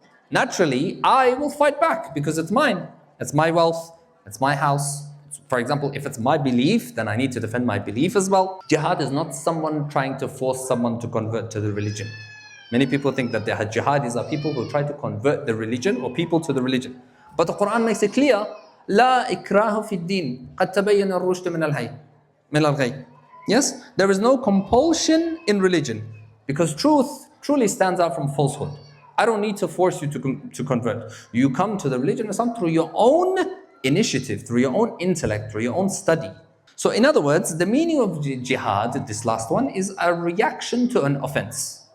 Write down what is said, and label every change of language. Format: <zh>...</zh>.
<en>Naturally, I will fight back because it's mine. It's my wealth. It's my house. For example, if it's my belief, then I need to defend my belief as well. Jihad is not someone trying to force someone to convert to the religion. Many people think that the jihadis are people who try to convert the religion or people to the religion. But the Quran makes it clear,</en> <ar>لا إكراه في الدين قد تبين الرشد من الغي.</ar> <en>Yes, there is no compulsion in religion because truth truly stands out from falsehood. I don't need to force you to convert. You come to the religion of Islam through your own initiative, through your own intellect, through your own study. So in other words, the meaning of jihad, this last one, is a reaction to an offense.</en>